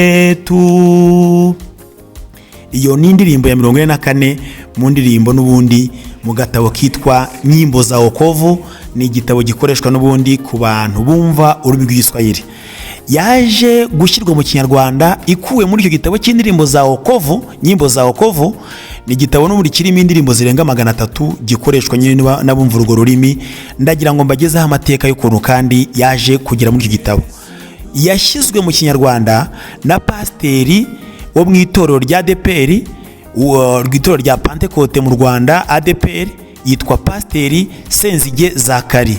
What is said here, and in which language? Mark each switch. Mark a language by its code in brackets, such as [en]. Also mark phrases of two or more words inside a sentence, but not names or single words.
[rw] Iyo ni indirimbo ya 44 mu ndirimbo n'ubundi mu gatabo kitwa nyimbo za wokovu. Ni igitabo gikoreshwa n'ubundi ku bantu bumva ururimi rw'Igiswahili. Yaje gushyirwa mu Kinyarwanda ikuwe muri icyo gitabo cy'indirimbo za wokovu, nyimbo za wokovu. Ni igitabo n'ubundi kirimo indirimbo zirenga 300 gikoreshwa nyine n'abumva urwo rurimi. Ndagira ngo mbagezeho amateka y'ukuntu kandi yaje kugera muri icyo gitabo. Yashyizwe mu Kinyarwanda na pasiteri wo mu itorero rya ADEPR, rw'itorero rya Pentecote mu Rwanda ADEPR, yitwa pasiteri Senzige Zakari.